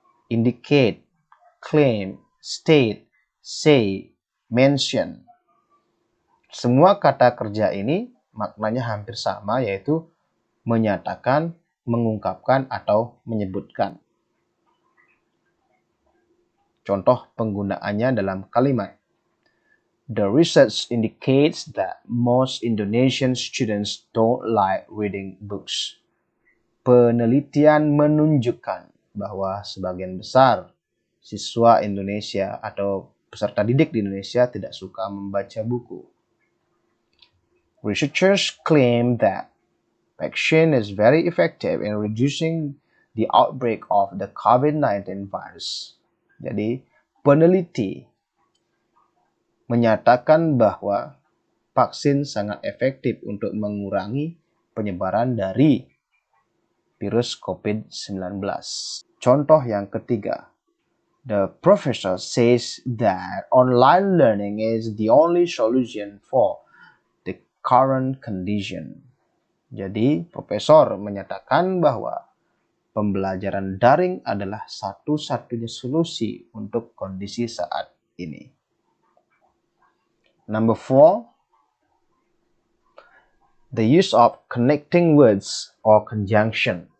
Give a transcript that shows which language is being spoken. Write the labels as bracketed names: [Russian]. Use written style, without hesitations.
[English] Indicate, claim, state, say, mention. [Indonesian] Semua kata kerja ini maknanya hampir sama, yaitu menyatakan, mengungkapkan, atau menyebutkan. Contoh penggunaannya dalam kalimat. [English] The research indicates that most Indonesian students don't like reading books. [Indonesian] Penelitian menunjukkan bahwa sebagian besar siswa Indonesia atau peserta didik di Indonesia tidak suka membaca buku. [English] Researchers claim that vaccine is very effective in reducing the outbreak of the COVID-19 virus. [Indonesian] Jadi, peneliti menyatakan bahwa vaksin sangat efektif untuk mengurangi penyebaran dari virus COVID-19. Contoh yang ketiga. [English] The professor says that online learning is the only solution for the current condition. [Indonesian] Jadi, profesor menyatakan bahwa pembelajaran daring adalah satu-satunya solusi untuk kondisi saat ini. [English] Number 4, the use of connecting words or conjunction.